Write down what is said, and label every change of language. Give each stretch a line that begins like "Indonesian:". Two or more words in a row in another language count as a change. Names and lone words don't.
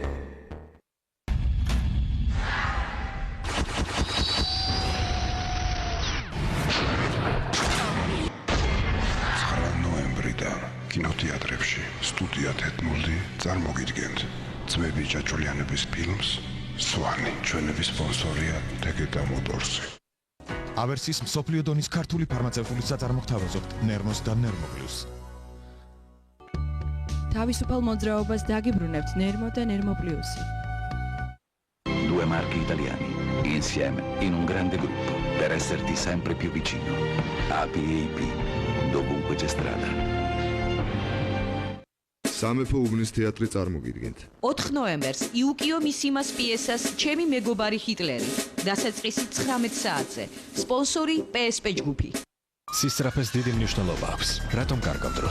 Georgian: ნოემბრიდან კინოთეატრებში სტუდია თეთმული წარმოგიდგენთ ძმები ჭაჭულიანების ფილმს სვანი. ჩვენების სპონსორია Tegeta Motors-ი. ავერსის მსოფლიო დონის ქართული ფარმაცევტული საწარმო გთავაზობთ Nermos და Nermopluს. თავისუფალ მოძრაობას დაგიბრუნებთ Nermo და Nermoplusi.
Italian: Due marchi italiani, insieme, in un grande gruppo, per esserti sempre più vicino. APAP, dovunque c'è strada.
Georgian: სამეფო უბნის თეატრი წარმოგიდგენთ. 4 ნოემბერს იუკიო მისიმას პიესას ჩემი მეგობარი ჰიტლერი. დასაწყისი 19 საათზე. სპონსორი PSP ჯგუფი. სისწრაფეს დიდი მნიშვნელობა აქვს. რატომ კარგავ დროს?